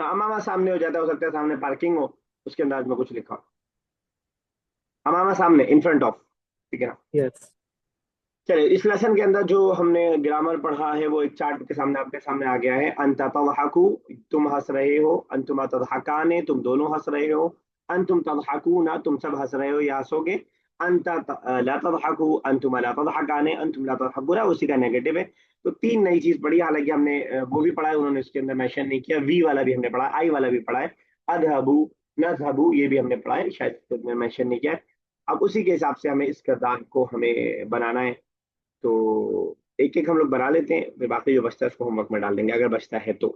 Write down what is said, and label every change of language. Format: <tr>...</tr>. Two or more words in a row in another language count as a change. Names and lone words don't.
<hi>हाँ, अमामा सामने हो जाता है, हो सकता है सामने पार्किंग हो, उसके अंदाज में कुछ लिखा हो। अमामा सामने,</hi> <en>in front of,</en> <hi>ठीक है ना। यस। चलिए, इस लेसन के अंदर जो हमने ग्रामर पढ़ा है वो एक चार्ट के सामने आपके सामने आ गया है।</hi> <ar>أنت تضحكو,</ar> <hi>तुम हंस रहे हो।</hi> <ar>أنتما تضحكان,</ar> <hi>तुम दोनों हंस रहे हो।</hi> <ar>أنتم تضحكون,</ar> <hi>तुम सब हंस रहे हो या हंसोगे।</hi> <ar>لا تضحكو، أنتما لا تضحكان, أنتم لا تضحكون,</ar> <hi>उसी का नेगेटिव है। तो तीन नई चीज पढ़ी, हालांकि हमने वो भी पढ़ा है, उन्होंने इसके अंदर मेंशन नहीं किया। वी वाला भी हमने पढ़ा, आई वाला भी पढ़ा है।</hi> <ar>أذهب، نذهب,</ar> <hi>ये भी हमने पढ़ा है, शायद मेंशन नहीं किया है। अब उसी के हिसाब से हमें इस किरदार को हमें बनाना है। तो एक एक हम लोग बना लेते हैं, फिर बाकी जो बचता है उसको होमवर्क में डाल देंगे, अगर बचता है तो।</hi>